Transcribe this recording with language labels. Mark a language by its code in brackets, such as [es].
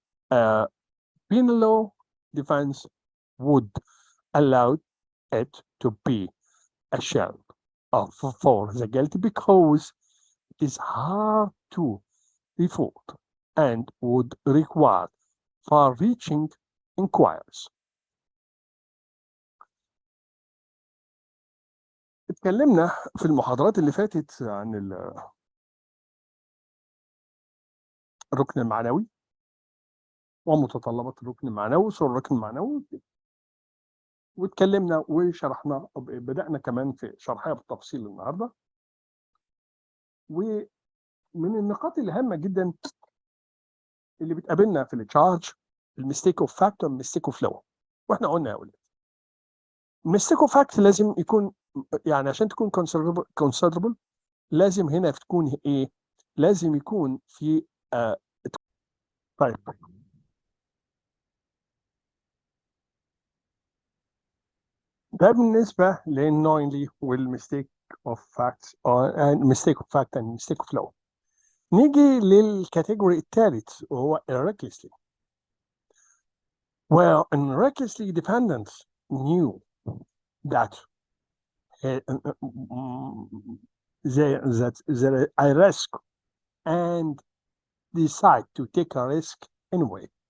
[en] penal law defense would allow it to be a shield for the guilty because it is hard to refute and would require far-reaching inquiries. [ar] اتكلمنا في المحاضرات اللي فاتت عن الركن المعنوي ومتطلبات الركن المعنوي وصول الركن المعنوي، واتكلمنا وشرحنا، بدأنا كمان في شرحها بالتفصيل النهارده. ومن النقاط الهامة جدا اللي بتقابلنا في التشارج الميستيك اوف فاكت والميستيك اوف لو، واحنا قلنا يا اولاد الميستيك اوف فاكت لازم يكون يعني عشان تكون considerable لازم هنا تكون ايه؟ لازم يكون في طيب ده بالنسبة للنوينلي والميستيك اوف فاكت ميستيك اوف فاكت and ميستيك اوف لو. نيجي للكاتيجوري الثالث وهو recklessly. [en] Well, and recklessly defendants knew that there I risk and decide to take a risk anyway.